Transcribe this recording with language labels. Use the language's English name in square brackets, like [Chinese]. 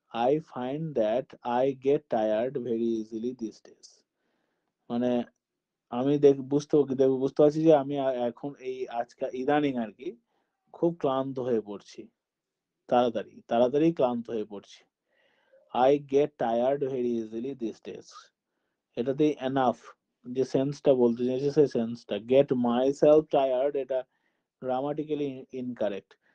[English] I find that I get tired very easily these days, [Bangla] মানে আমি বুঝতে পারছি যে আমি এখন এই আজকে ইদানিং আর কি খুব ক্লান্ত হয়ে পড়ছি, তাড়াতাড়ি ক্লান্ত হয়ে পড়ছি। [English] I get tired very easily these days. [Bangla] এটাতে এনাফ যে সেন্সটা বলতে চাইছে সেই সেন্সটা, গেট মাই সেলফ টায়ার্ড, এটা গ্রামাটিক্যালি ইনকারেক্ট।